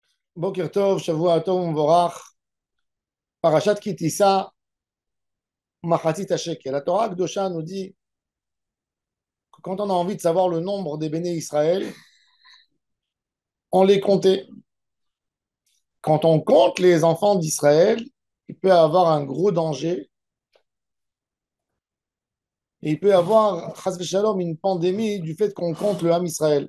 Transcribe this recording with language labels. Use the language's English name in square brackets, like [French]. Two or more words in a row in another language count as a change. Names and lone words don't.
[Hebrew] בוקר טוב, שבוע טוב מבורך, פרשת כי תשא, מחצית השקל. [French] La [Hebrew] תורה קדושה [French] nous dit que quand on a envie de savoir le nombre des [Hebrew] בני ישראל, [French] on les comptait. Quand on compte les enfants d'Israël, il peut y avoir un gros danger et il peut y avoir, [Hebrew] חס ושלום, [French] une pandémie du fait qu'on compte le [Hebrew] עם ישראל.